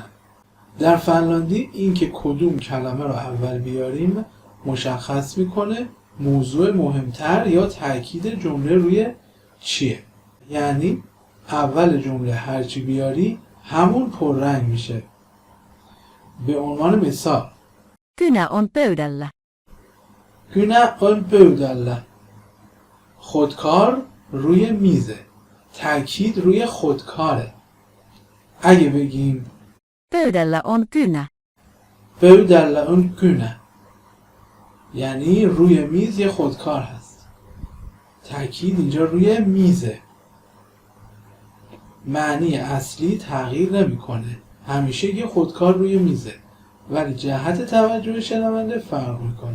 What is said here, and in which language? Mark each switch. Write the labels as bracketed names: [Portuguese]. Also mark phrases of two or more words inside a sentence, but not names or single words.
[Persian] در فنلاندی این که کدوم کلمه رو اول بیاریم مشخص میکنه موضوع مهمتر یا تاکید جمله روی چیه. یعنی اول جمله هرچی بیاری همون پررنگ میشه. به عنوان مثال [Finnish] Kynä on pöydällä. Kynä on pöydällä. [Persian] خودکار روی میزه. تاکید روی خودکاره. اگه بگیم [Finnish] Pöydällä on kynä. pöydällä on kynä [Persian] یعنی روی میز یه خودکار هست. تاکید اینجا روی میزه. معنی اصلی تغییر نمیکنه. همیشه یه خودکار روی میزه. ولی جهت توجه شنونده فرق میکنه.